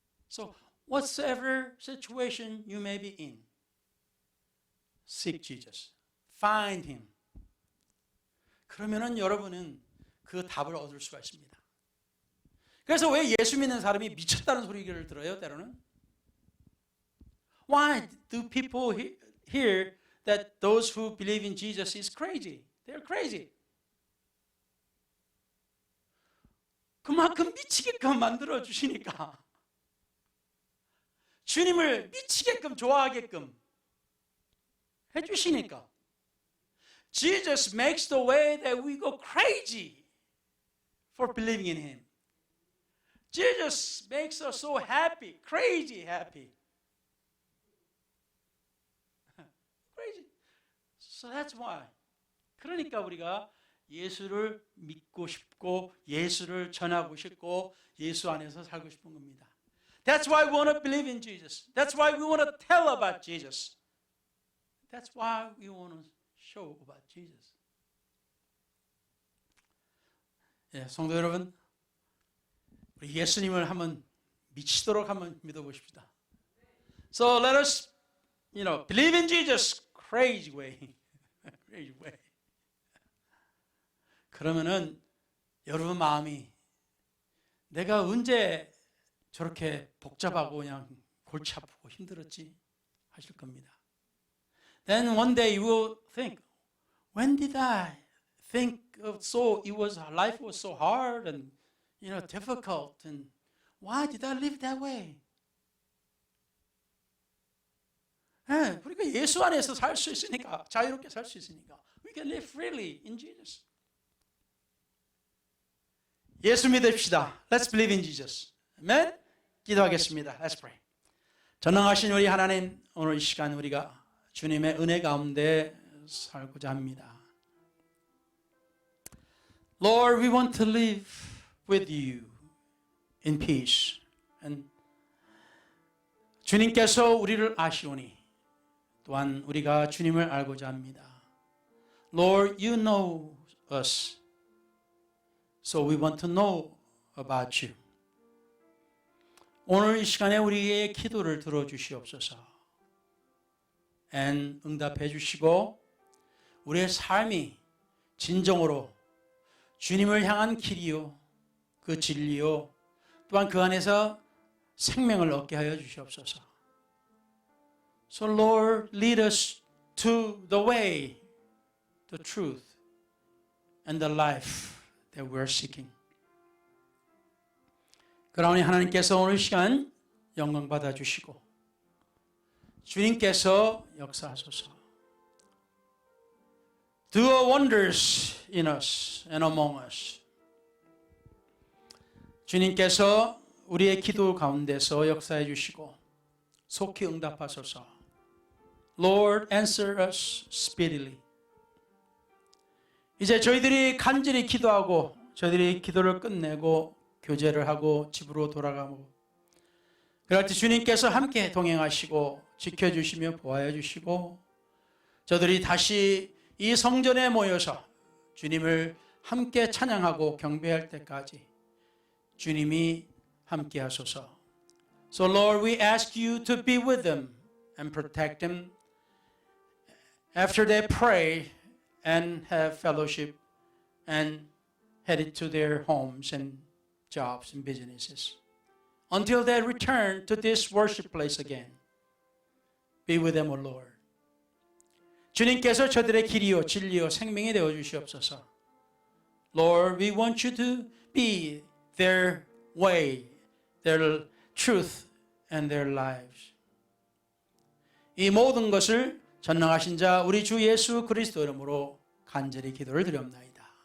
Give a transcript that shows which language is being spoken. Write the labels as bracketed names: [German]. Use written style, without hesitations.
[English] So whatsoever situation you may be in, seek Jesus. Find Him. [Korean] 그러면은 여러분은 그 답을 얻을 수가 있습니다. 그래서 왜 예수 믿는 사람이 미쳤다는 소리를 들어요, 때로는? [English] Why do people hear that those who believe in Jesus is crazy? They're crazy. [Korean] 그만큼 미치게끔 만들어 주시니까, 주님을 미치게끔 좋아하게끔 해주시니까, [English] Jesus makes the way that we go crazy for believing in Him. Jesus makes us so happy, crazy happy. Crazy. So that's why. [Korean] 그러니까 우리가 예수를 믿고 싶고 예수를 전하고 싶고 예수 안에서 살고 싶은 겁니다. [English] That's why we want to believe in Jesus. That's why we want to tell about Jesus. That's why we want to show about Jesus. [Korean] 예, 성도 여러분, 우리 예수님을 한번 미치도록 한번 믿어보십시다. [English] So let us, believe in Jesus crazy way. crazy way. [Korean] 그러면은 여러분 마음이 내가 언제 저렇게 복잡하고 그냥 골치 아프고 힘들었지 하실 겁니다. [English] Then one day you will think, when did I think of life was so hard and difficult and why did I live that way? [Korean] 네, 우리가 예수 안에서 살 수 있으니까, 자유롭게 살 수 있으니까 [English] we can live freely in Jesus. [Korean] 예수 믿읍시다. [English] Let's believe in Jesus. [Korean] 아멘. 기도하겠습니다. [English] Let's pray. [Korean] 전능하신 우리 하나님, 오늘 이 시간 우리가 주님의 은혜 가운데 살고자 합니다. [English] Lord, we want to live with you in peace. [Korean] And 주님께서 우리를 아시오니 또한 우리가 주님을 알고자 합니다. [English] Lord, you know us. So we want to know about you. [Korean] 오늘 이 시간에 우리의 기도를 들어주시옵소서. [English] And [Korean] 응답해 주시고 우리의 삶이 진정으로 주님을 향한 길이요, 그 진리요, 또한 그 안에서 생명을 얻게 하여 주시옵소서. [English] So Lord, lead us to the way, the truth, and the life that we are seeking. [Korean] 그러니 하나님께서 오늘 시간 영광 받아 주시고 주님께서 역사하소서. [English] Do wonders in us and among us. [Korean] 주님께서 우리의 기도 가운데서 역사해 주시고 속히 응답하소서. [English] Lord, answer us speedily. [Korean] 이제 저희들이 간절히 기도하고 저희들이 기도를 끝내고 교제를 하고 집으로 돌아가고 그럴 때 주님께서 함께 동행하시고 지켜주시며 보호해 주시고 저들이 다시 이 성전에 모여서 주님을 함께 찬양하고 경배할 때까지 주님이 함께 하소서. [English] So Lord, we ask you to be with them and protect them after they pray and have fellowship and headed to their homes and jobs and businesses until they return to this worship place again. Be with them, O Lord. [Korean] 주님께서 저들의 길이요 진리요 생명이 되어 주시옵소서. [English] Lord, we want you to be their way, their truth, and their lives. [Korean] 이 모든 것을 전능하신 자 우리 주 예수 그리스도 이름으로 간절히 기도를 드립나이다.